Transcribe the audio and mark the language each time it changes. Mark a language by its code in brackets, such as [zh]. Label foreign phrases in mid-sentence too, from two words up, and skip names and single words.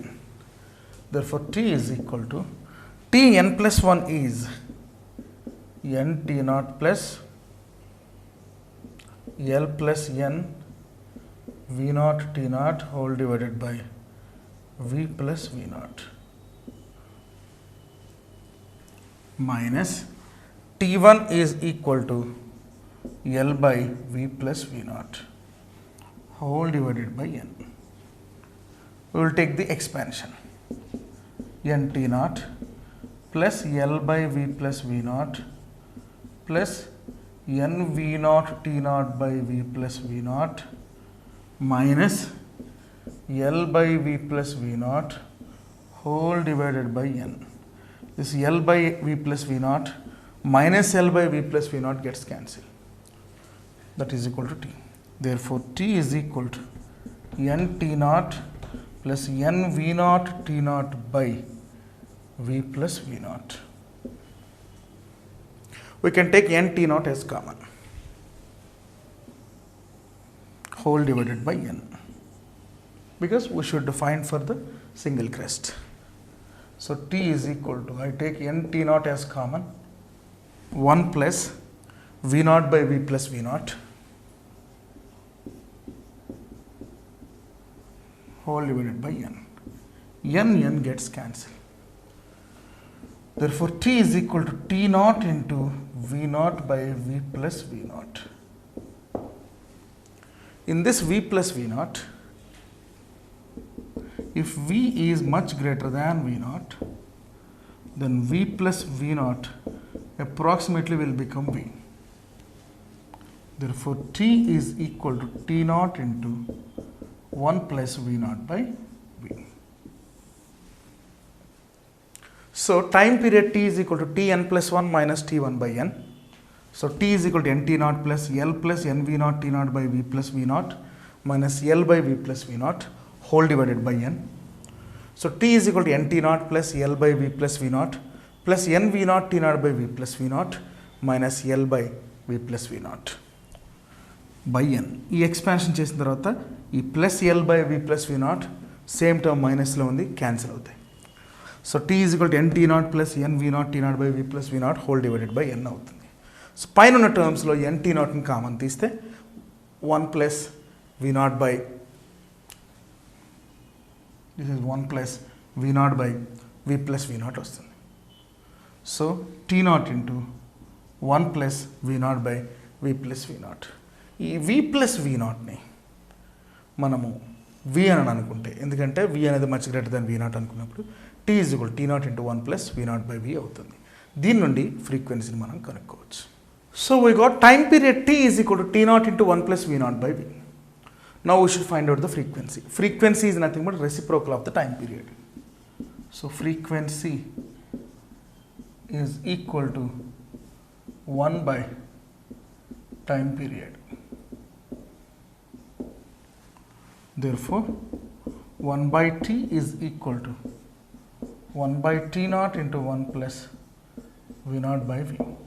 [en] Therefore, T is equal to Tn plus 1 is n T0 plus L plus n V0 T0 whole divided by V plus V0 minus T1 is equal to L by V plus V0 whole divided by n. We will take the expansion. N T0 plus L by V plus V0 plus n v naught t naught by v plus v naught minus L by v plus v naught whole divided by n. This L by v plus v naught minus L by v plus v naught gets cancelled. That is equal to t. Therefore, t is equal to n t naught plus n v naught t naught by v plus v naught. We can take n t naught as common, whole divided by n, because we should find for the single crest. So, t is equal to, I take n t naught as common, 1 plus v naught by v plus v naught whole divided by n. N gets cancelled. Therefore, t is equal to t naught into v naught by v plus v naught. In this v plus v naught, if v is much greater than v naught, then v plus v naught approximately will become v. Therefore, t is equal to t naught into 1 plus v naught by v. So, time period t is equal to tn plus 1 minus t1 by n. So, t is equal to n t naught plus L plus n v naught t naught by v plus v naught minus L by v plus v naught whole divided by n. So, t is equal to n t naught plus L by v plus v naught plus n v naught t naught by v plus v naught minus L by v plus v naught by n. ఈ ఎక్స్పాన్షన్ [te] చేసిన తర్వాత ఈ [en] plus L by v plus v naught same term మైనస్లో ఉంది, క్యాన్సిల్ అవుతాయి. so t is equal to n t naught plus n v naught t naught by v plus v naught whole divided by n అవుతుంది. సో [te] పైన ఉన్న [en] టర్మ్స్లో ఎన్ టీ నాట్ని కామన్ తీస్తే 1 plus v naught by this is 1 plus v naught by v plus v naught వస్తుంది. so t naught into 1 plus v naught by v plus v naught. ఈ వి ప్లస్ వి నాట్ని మనము వి [te] అని అనుకుంటే, ఎందుకంటే [en] వి అనేది much greater than v naught అనుకున్నప్పుడు t is equal t naught into 1 plus v naught by v అవుతుంది. [te] దీని నుండి ఫ్రీక్వెన్సీని మనం కనుక్కోవచ్చు. [en] so we got time period t is equal to t naught into 1 plus v naught by v. now we should find out the frequency. frequency is nothing but reciprocal of the time period. so frequency is equal to 1 by time period. Therefore, 1 by t is equal to 1 by t naught into 1 plus v naught by v.